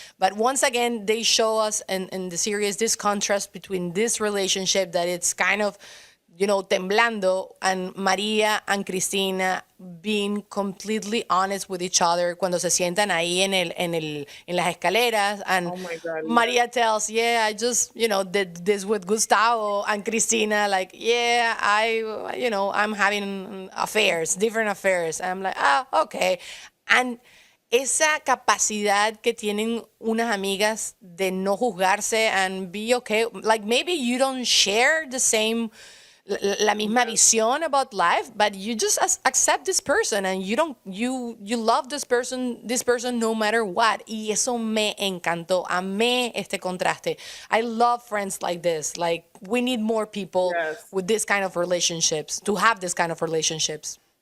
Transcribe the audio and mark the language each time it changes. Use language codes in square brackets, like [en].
[en] But once again, they show us in the series this contrast between this relationship that it's kind of, [es] temblando, [en] and María and Cristina being completely honest with each other [es] cuando se sientan ahí en las escaleras. [en] And oh my God, María tells, yeah, I just, did this with Gustavo. And Cristina, like, yeah, I'm having affairs, different affairs. And I'm like, okay. [es] And esa capacidad que tienen unas amigas de no juzgarse [en] and be okay. Like, maybe you don't share the same [es] la misma visión [en] about life, but you just accept this person and you love this person no matter what. [es] Y eso me encantó. Amé este contraste. [en] I love friends like this. Like, we need more people with this kind of relationships, to have this kind of relationships.